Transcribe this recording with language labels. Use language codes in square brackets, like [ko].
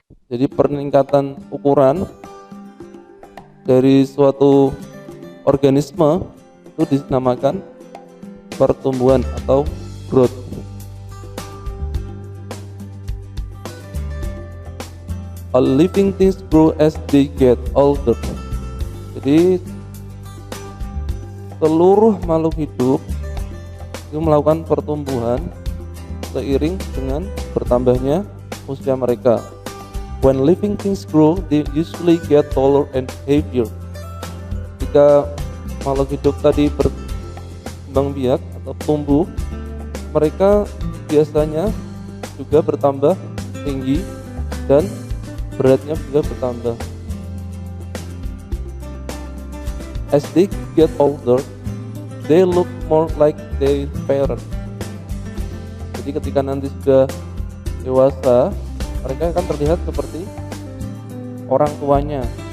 [id] Jadi peningkatan ukuran dari suatu organisme itu dinamakan pertumbuhan atau growth. [en] All living things grow as they get older. [id] Jadi seluruh makhluk hidup itu melakukan pertumbuhan seiring dengan bertambahnya usia mereka. [en] When living things grow, they usually get taller and heavier. [id] Jika makhluk hidup tadi berkembang biak atau tumbuh, mereka biasanya juga bertambah tinggi dan beratnya juga bertambah. [en] As they get older, they look more like their parents. [id] Jadi ketika nanti sudah dewasa, mereka akan terlihat seperti orang tuanya.